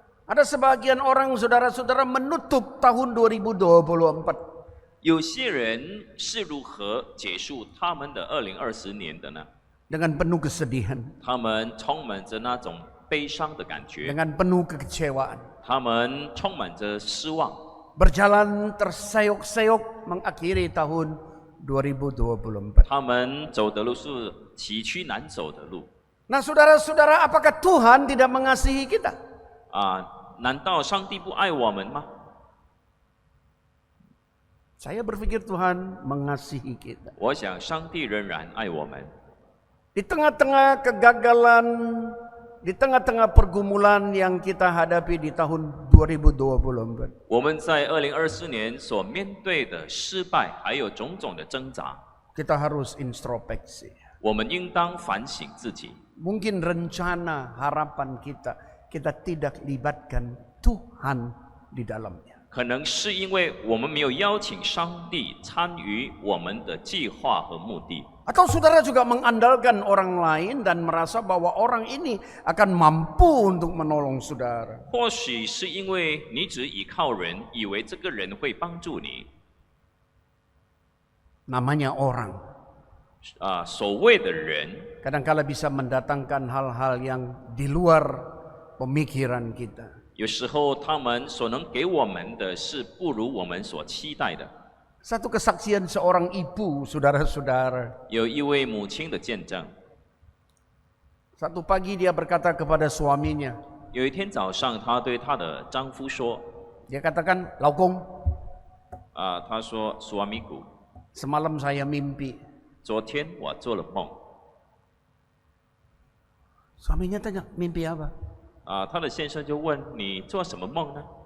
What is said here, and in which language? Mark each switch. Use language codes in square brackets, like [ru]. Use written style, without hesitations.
[id] ada sebagian orang saudara-saudara menutup tahun 2024 [zh] 有些人是如何结束他们的2020年的呢？ [id] dengan penuh kesedihan, [zh] 他们充满着那种悲伤的感觉， [id] dengan penuh kekecewaan, [zh] 他们充满着失望， [id] berjalan tersayok-sayok mengakhiri tahun 2024. [zh] 他们走的路是崎岖难走的路。 [id] Nah saudara-saudara, apakah Tuhan tidak mengasihi kita? [zh] 难道上帝不爱我们吗？ [id] Saya berpikir Tuhan mengasihi kita. [zh] 我想上帝仍然爱我们。 [id] Di tengah-tengah kegagalan, di tengah-tengah pergumulan yang kita hadapi di tahun 2024. [zh] 我们在2024年所面对的失败，还有种种的挣扎， [id] Kita harus introspeksi. [zh] 我们应当反省自己。 [id] Mungkin rencana harapan kita tidak libatkan Tuhan di dalamnya. [zh] 可能是因为我们没有邀请上帝参与我们的计划和目的， [id] Atau saudara juga mengandalkan orang lain dan merasa bahwa orang ini akan mampu untuk menolong saudara. [zh] 或许是因为你只依靠人，以为这个人会帮助你。 [id] Namanya orang. [zh] 所谓的人， [id] Kadang-kala bisa mendatangkan hal-hal yang di luar pemikiran kita. [zh] 有时候他们所能给我们的是不如我们所期待的。 [id] Satu kesaksian seorang ibu, saudara-saudara. [zh] 有一位母亲的见证， [id] Satu pagi dia berkata kepada suaminya. [zh] 有一天早上，她对她的丈夫说 [id] Dia katakan, "Laukong, [zh] 她说 [id] suamiku， semalam saya mimpi." [zh] 昨天我做了梦。 [id] Suaminya tanya, "Mimpi apa?" [zh] 她的先生就问你做什么梦呢？